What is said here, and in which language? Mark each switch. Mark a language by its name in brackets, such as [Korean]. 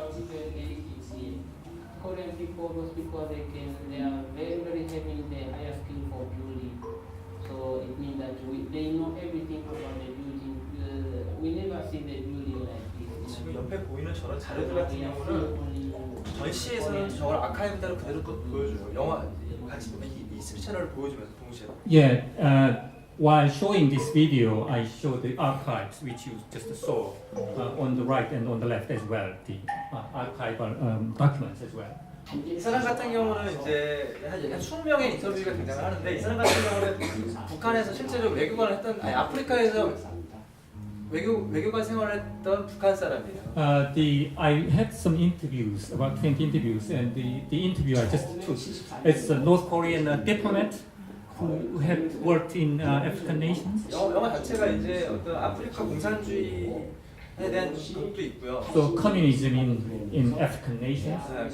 [English] Korean people, those people they are very heavy in the hierarchy for building. So it means that they know everything about the building. We never see the building like this. [Korean] 지금 옆에 보이는 저런 자료들 같은 경우는 전시에서는 저걸 아카이브대로 그대로 또 보여줘요. 영화 같이 이 스피 채널을 보여주면서 동시에. [English] Yeah, while showing this video, I show the archives which you just saw on the right and on the left as well, the archival documents as well. [Korean] 이 사람 같은 경우는 이제 한 20명의 인터뷰가 등장을 하는데 이 사람 같은 경우는 북한에서 실제로 외교관을 했던 아프리카에서 외교관 생활을 했던 북한 사람이에요. [English] I had some interviews, about 20 interviews, and the interview I just took is a North Korean diplomat who had worked in African nations. [Korean] 영화 자체가 이제 어떤 아프리카 공산주의에 대한 것도 있고요. [English] So communism in African nations.